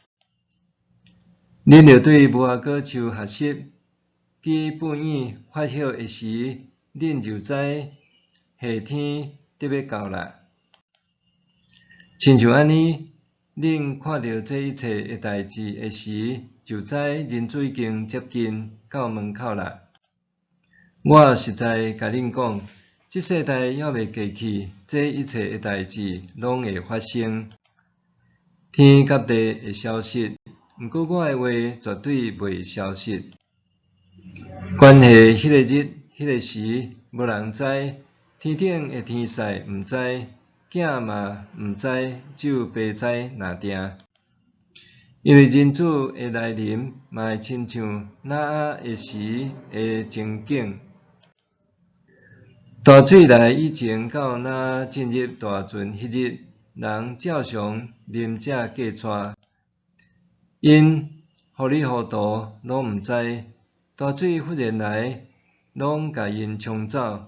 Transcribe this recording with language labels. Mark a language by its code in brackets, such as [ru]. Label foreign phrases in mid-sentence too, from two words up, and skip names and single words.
[nan] 恁着对无花果树学习，其本意发晓的时，恁就知夏天得要到啦。亲像安尼，恁看到这一切的代志的时，就知人子已经接近到门口啦。我实在甲恁讲，这世代还未过去，这一切的代志拢会发生。天甲地会消失，毋过我的话绝对袂消失。关系迄个日、迄个时，无人知，天顶的天使毋知，囝嘛毋知，只有爸知若定。因为人子的来临，嘛会亲像挪亚的时的情景。大水来以前，到挪亚进入大船迄日，人照常啉食过带，因糊里糊涂拢毋知，大水忽然来，拢甲因冲走。